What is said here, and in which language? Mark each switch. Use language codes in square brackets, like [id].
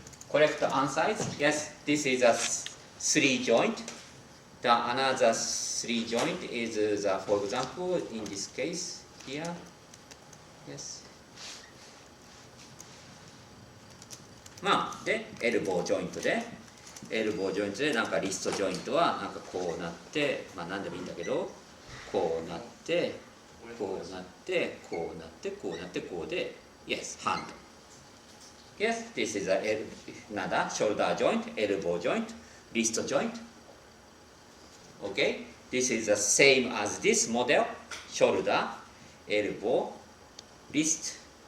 [en] Correct answers. Yes, this is a 3 joint. The another 3 joint is the, for example, in this case here. Yes. [ja] まあでエルボージョイントでなんかリストジョイントはなんかこうなって、まあ何でもいいんだけど、こうなってこうなってこうなってこうなってこうで [en] yes hand. Yes, this is a なんだ shoulder joint, elbow joint, wrist joint. Okay, this is the same as this model: shoulder, elbow, wrist.